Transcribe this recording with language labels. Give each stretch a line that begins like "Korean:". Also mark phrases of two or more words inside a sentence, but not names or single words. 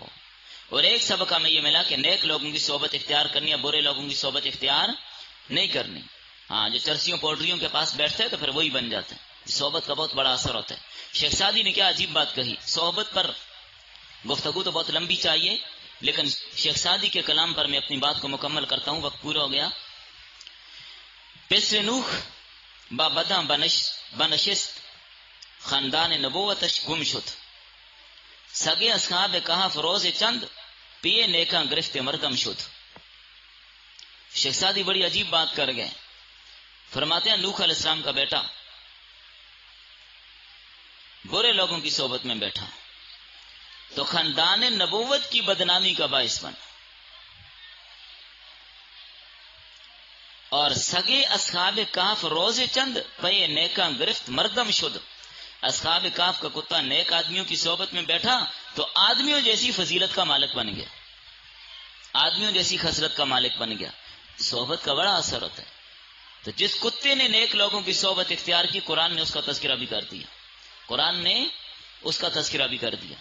Urdu: اور ایک سبق ہمیں یہ ملا کہ نیک لوگوں کی صحبت اختیار کرنی یا برے لوگوں کی صحبت اختیار نہیں کرنی. ہاں، جو چرسیوں پوٹریوں کے پاس بیٹھتے ہیں تو پھر وہی بن جاتے ہیں. صحبت کا بہت بڑا اثر ہوتا ہے. شیخ سعدی نے کیا عجیب بات کہی، صحبت پر گفتگو تو بہت لمبی چاہیے، لیکن شیخ سعدی کے کلام پر میں اپنی بات کو مکمل کرتا ہوں، وقت پورا ہو گیا.
Persian: پسر نوح با بداں بنشست خاندان نبوتش گم شد، سگے اصحاب کہف روز چند پیے نیکاں گرفت مردم شد۔
Urdu: شیخ سعدی بڑی عجیب بات کر گئے، فرماتے ہیں نوح علیہ السلام کا بیٹا برے لوگوں کی صحبت میں بیٹھا تو خاندان نبوت کی بدنامی کا باعث بنا، اور
Persian: سگے اصحاب کہف روز چند پے نیکاں گرفت مردم شد۔
Urdu: اصحاب کہف کا کتا نیک آدمیوں کی صحبت میں بیٹھا تو آدمیوں جیسی فضیلت کا مالک بن گیا، آدمیوں جیسی خصلت کا مالک بن گیا۔ صحبت کا بڑا اثر ہوتا ہے۔ تو جس کتے نے نیک لوگوں کی صحبت اختیار کی، قرآن نے اس کا تذکرہ بھی کر دیا، قرآن نے اس کا تذکرہ بھی کر دیا۔